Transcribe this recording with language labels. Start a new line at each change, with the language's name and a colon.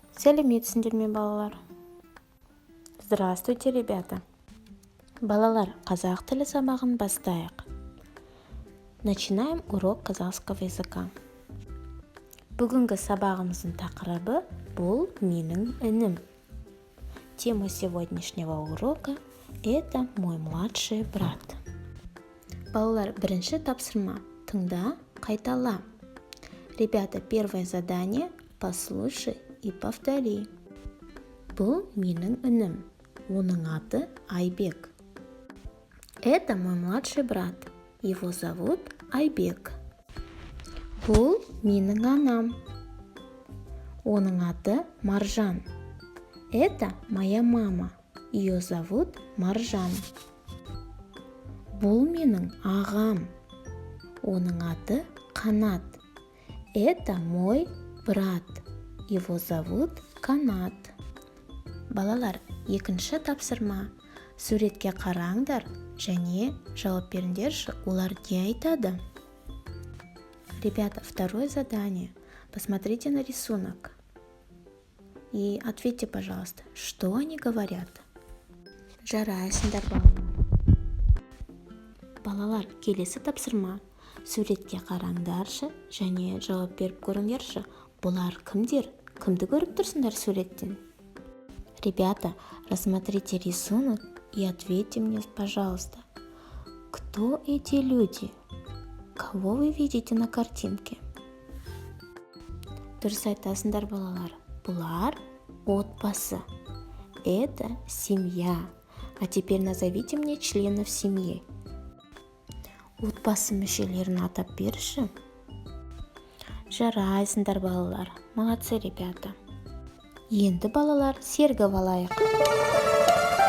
Kazakh: Сәлеметсіңдер ме, балалар?
Russian: Здравствуйте, ребята!
Kazakh: Балалар, қазақ тілі сабағын бастайық.
Russian: Начинаем урок казахского языка.
Kazakh: Бүгінгі сабағымыздың тақырыбы бұл менің інім.
Russian: Тема сегодняшнего урока – это мой младший брат.
Kazakh: Балалар, бірінші тапсырма. Тыңда, қайтала.
Russian: Ребята, первое задание – послушай и повтори.
Kazakh: Бұл менің інім. Оның аты Айбек.
Russian: Это мой младший брат. Его зовут Айбек.
Kazakh: Бұл менің анам. Оның аты Маржан.
Russian: Это моя мама. Ее зовут Маржан.
Kazakh: Бұл менің ағам. Оның аты Қанат.
Russian: Это мой брат. Его зовут Канат.
Kazakh: Балалар, екінші тапсырма. Суретке қараңдар және жауап беріңдерші, олар не айтады?
Russian: Ребята, второе задание. Посмотрите на рисунок и ответьте, пожалуйста, что они говорят.
Kazakh: Жарайсыңдар, балалар. Балалар, келесі тапсырма. Суретке қараңдаршы және жауап беріп көріңдерші. Бұлар кімдер? Кімді көріп тұрсыңдар суреттен?
Russian: Ребята, рассмотрите рисунок и ответьте мне, пожалуйста, кто эти люди? Кого вы видите на картинке?
Kazakh: Дұрыс айтасыңдар, балалар. Бұлар отбасы.
Russian: Это семья. А теперь назовите мне членов семьи.
Kazakh: Отбасы мүшелерін атап берші. Жарайсыңдар, балалар.
Russian: Молодцы, ребята.
Kazakh: Енді, балалар, сергіп алайық.